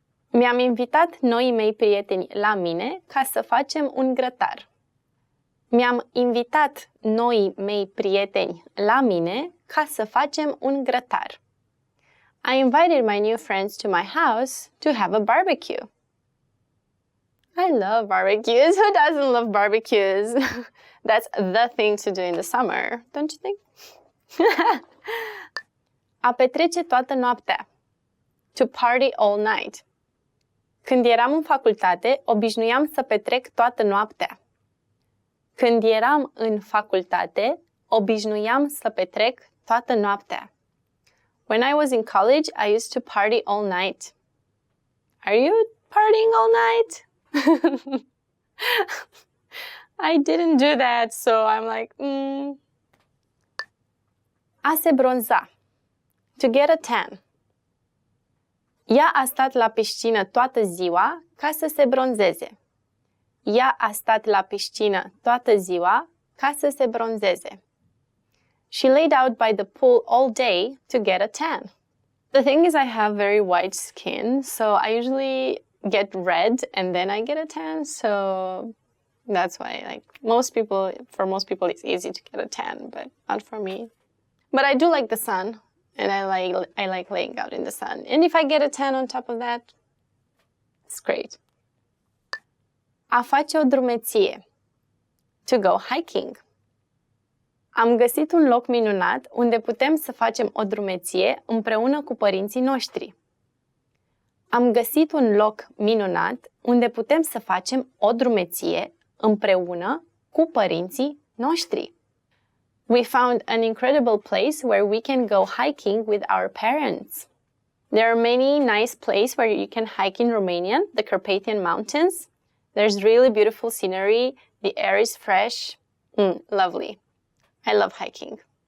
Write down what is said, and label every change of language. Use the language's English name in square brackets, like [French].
[Romanian] Mi-am invitat noii mei prieteni la mine ca să facem un grătar. Mi-am invitat noii mei prieteni la mine ca să facem un grătar. [English] I invited my new friends to my house to have a barbecue. I love barbecues. Who doesn't love barbecues? That's the thing to do in the summer, don't you think? [Romanian] A petrece toată noaptea. [English] To party all night. [Romanian] Când eram în facultate, obișnuiam să petrec toată noaptea. Când eram în facultate, obișnuiam să petrec toată noaptea. [English] When I was in college, I used to party all night. Are you partying all night? I didn't do that, so I'm like, [Romanian] A se bronza. [English] To get a tan. [Romanian] Ea a stat la piscină toată ziua ca să se bronzeze. Ea a stat la piscină toată ziua ca să se bronzeze. [English] She laid out by the pool all day to get a tan. The thing is, I have very white skin, so I usually get red and then I get a tan, so that's why, like, for most people it's easy to get a tan, but not for me. But I do like the sun, and I like laying out in the sun. And if I get a tan on top of that, it's great. [Romanian] A face o drumeție. [English] To go hiking. [Romanian] Am găsit un loc minunat unde putem să facem o drumeție împreună cu părinții noștri. Am găsit un loc minunat unde putem să facem o drumeție împreună cu părinții noștri. [English] We found an incredible place where we can go hiking with our parents. There are many nice places where you can hike in Romania, the Carpathian Mountains. There's really beautiful scenery. The air is fresh. Lovely. I love hiking.